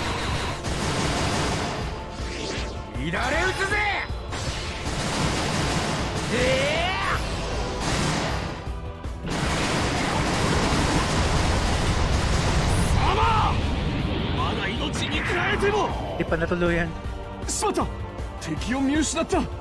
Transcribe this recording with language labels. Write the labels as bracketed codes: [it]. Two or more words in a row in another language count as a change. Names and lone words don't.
[ja] 乱れ撃つぜ。サマー、まだ命に変えても。 [tl] Hindi pa natuluyan. [ja] しまった、敵を見失った。